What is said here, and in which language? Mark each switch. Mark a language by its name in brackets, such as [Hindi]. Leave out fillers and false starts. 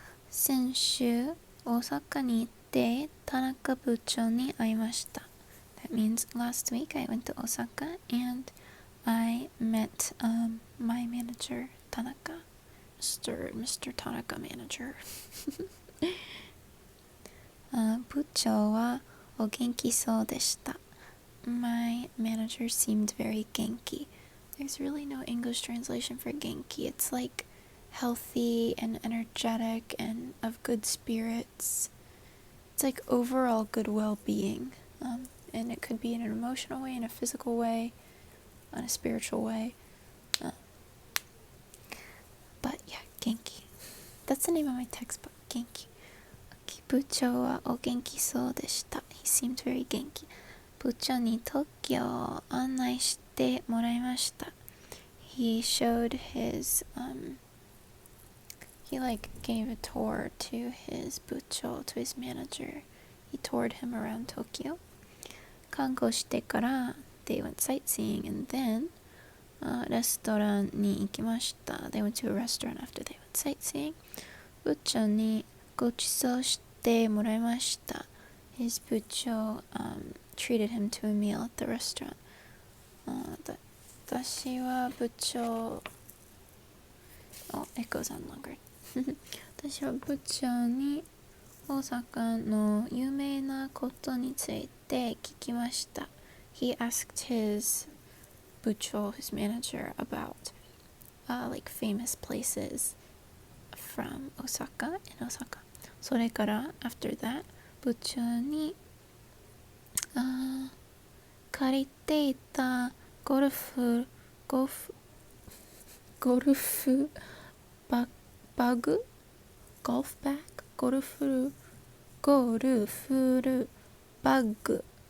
[Japanese] 先週、大阪に行って田中部長に会いました。 [English] That means last week I went to Osaka and I met my manager, Tanaka. Mr. Tanaka manager. [Japanese] 部長はお元気そうでした. [English] My manager seemed very genki. There's really no English translation for genki. It's like healthy and energetic and of good spirits. It's like overall good well-being. And it could be in an emotional way, in a physical way, in a spiritual way. But yeah, genki. That's the name of my textbook, genki. [Japanese] Okay, 部長はお元気そうでした. [English] He seemed very genki. [Japanese] 部長に東京を案内してもらいました. [English] He showed his he like gave a tour to his 部長 to his manager. He toured him around Tokyo. [Japanese] 観光してから [English] they went sightseeing and then [Japanese] レストランに行きました。 [English] They went to a restaurant after they went sightseeing. [Japanese] 部長にご馳走してもらいました。 [English] His 部長、treated him to a meal at the restaurant. [Japanese] 私は部長 [English] Oh, it goes on longer. [Japanese] 私は部長に大阪の有名なことについて聞きました。 [English] He asked his 部長, his manager, about like famous places from Osaka, in Osaka. [Japanese] それから [English] after that, [Japanese] 部長に借りていたゴルフバグゴルフバッグゴルフバッグゴルフバッグ